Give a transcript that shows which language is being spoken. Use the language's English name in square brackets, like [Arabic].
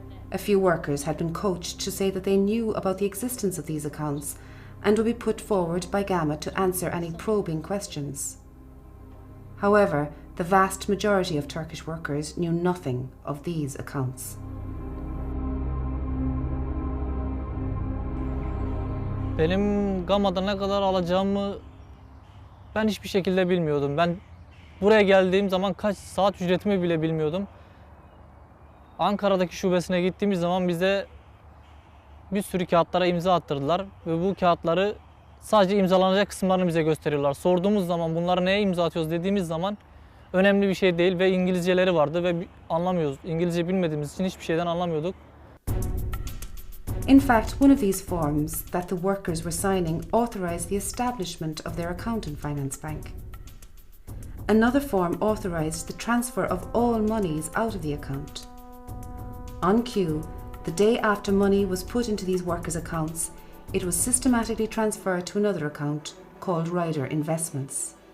[English] A few workers had been coached to say that they knew about the existence of these accounts and would be put forward by Gamma to answer any probing questions. However, the vast majority of Turkish workers knew nothing of these accounts. [Turkish] Benim Gamma'da ne kadar alacağımı ben hiçbir şekilde bilmiyordum. Ben buraya geldiğim zaman kaç saat ücretimi bile bilmiyordum. Ankara'daki şubesine gittiğimiz zaman bize bir sürü kağıtlara imza attırdılar ve bu kağıtları sadece imzalanacak kısımlarını bize gösteriyorlar. Sorduğumuz zaman bunları neye imza atıyoruz dediğimiz zaman önemli bir şey değil ve İngilizceleri vardı ve anlamıyoruz. İngilizce bilmediğimiz için hiçbir şeyden anlamıyorduk. [English] In fact, one of these forms that the workers were signing authorised the establishment of their account in Finance Bank. Another form authorised the transfer of all monies out of the account. On cue, the day after money was put into these workers' accounts, it was systematically transferred to another account called Ryder Investments.